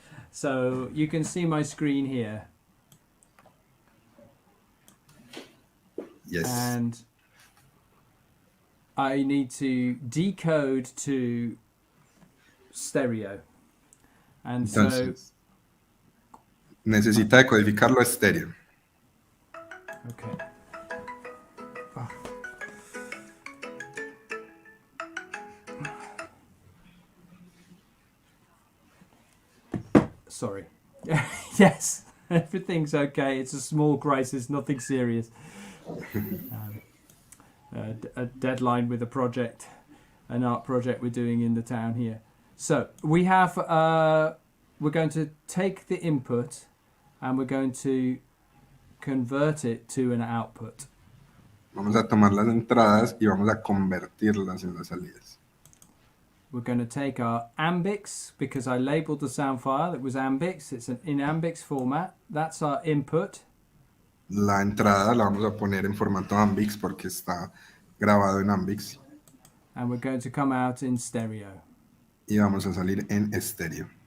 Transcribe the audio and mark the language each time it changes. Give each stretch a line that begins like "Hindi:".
English: So you can see my screen here. Yes. And I need to decode to stereo. And
Spanish: entonces, necesita decodificarlo a estéreo.
English: Okay. Sorry. Yes, everything's okay. It's a small crisis, nothing serious. A deadline with a project, an art project we're doing in the town here. So we have, we're going to take the input and we're going to convert it to an output.
Spanish: Vamos a tomar las entradas y vamos a convertirlas en las salidas.
English: We're going to take our Ambix, because I labeled the sound file, it was Ambix, it's in Ambix format. That's our input.
Spanish: La entrada la vamos a poner en formato Ambix porque está grabado en Ambix.
English: And we're going to come out in stereo.
Spanish: Y vamos a salir en estéreo.